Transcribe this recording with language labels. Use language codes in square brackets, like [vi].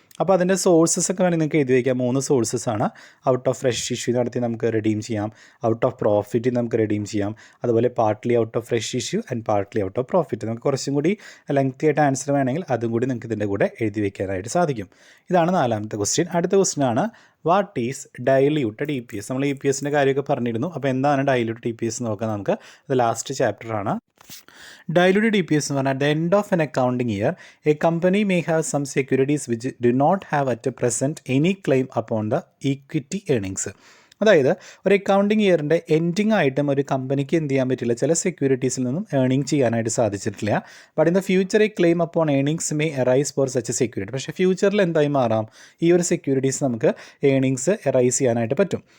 [ml] അപ്പോൾ അതിൻ്റെ സോഴ്സസ് ഒക്കെ വേണമെങ്കിൽ നിങ്ങൾക്ക് എഴുതി വയ്ക്കാം. 3 സോഴ്സസ് ആണ്. ഔട്ട് ഓഫ് ഫ്രഷ് ഇഷ്യൂ നടത്തി നമുക്ക് റെഡീം ചെയ്യാം, ഔട്ട് ഓഫ് പ്രോഫിറ്റ് നമുക്ക് റെഡീം ചെയ്യാം, അതുപോലെ [en] Partly out of fresh issue and partly out of profit. [ml] നമുക്ക് കുറച്ചും കൂടി ലെങ്തി ആയിട്ട് ആൻസർ വേണമെങ്കിൽ അതും കൂടി നിങ്ങൾക്ക് ഇതിൻ്റെ കൂടെ എഴുതി വയ്ക്കാനായിട്ട് സാധിക്കും. ഇതാണ് നാലാമത്തെ ക്വസ്റ്റ്യൻ. അടുത്ത ക്വസ്റ്റ്യൻ ആണ്, [en] What is diluted E P S. [ml] നമ്മൾ ഇ പി എസിൻ്റെ കാര്യമൊക്കെ പറഞ്ഞിരുന്നു. അപ്പോൾ എന്താണ് ഡൈല്യൂട്ടഡ് ഇ പി എസ് നോക്കാം നമുക്ക്. അത് ലാസ്റ്റ് ചാപ്റ്ററാണ്. [en] Diluted EPS [ml] എന്ന് പറഞ്ഞാൽ, [en] at the end of an accounting year, a company may have some securities which do not have at present any claim upon the equity earnings. [ml] അതായത് ഒരു accounting ഇയറിൻ്റെ ending ആയിട്ടും ഒരു കമ്പനിക്ക് എന്ത് ചെയ്യാൻ പറ്റില്ല, ചില സെക്യൂരിറ്റീസിൽ നിന്നും ഏണിംഗ് ചെയ്യാനായിട്ട് സാധിച്ചിട്ടില്ല. [en] But in the future a claim upon earnings may arise for such a security. [ml] പക്ഷേ ഫ്യൂച്ചറിൽ എന്തായി മാറാം, ഈ ഒരു സെക്യൂരിറ്റീസ് നമുക്ക് ഏണിങ്സ് എറൈസ് ചെയ്യാനായിട്ട് പറ്റും.